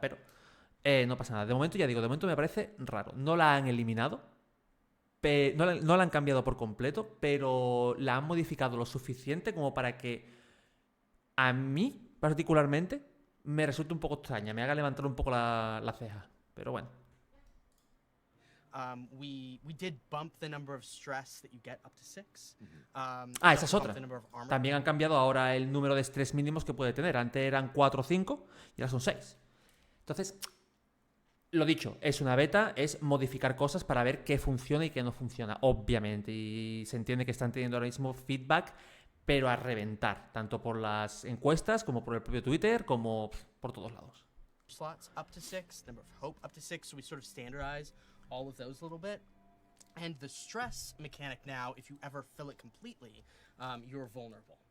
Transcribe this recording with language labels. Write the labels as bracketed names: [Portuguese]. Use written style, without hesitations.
[Spanish] Pero no pasa nada. De momento, ya digo, de momento me parece raro. No la han eliminado. No la han cambiado por completo, pero la han modificado lo suficiente como para que a mí, particularmente, me resulte un poco extraña, me haga levantar un poco la ceja. Pero bueno. [English] We did bump the number of stress that you get up to 6. [Spanish] Esa es otra. También han cambiado ahora el número de estrés mínimos que puede tener. Antes eran 4 o 5 y ahora son 6. Entonces, lo dicho, es una beta, es modificar cosas para ver qué funciona y qué no funciona, obviamente. Y se entiende que están teniendo ahora mismo feedback, pero a reventar, tanto por las encuestas, como por el propio Twitter, como por todos lados. [English] Slots up to 6, number of hope up to 6, so we sort of standardize all of those a little bit. And the stress mechanic now, if you ever fill it completely, you're vulnerable.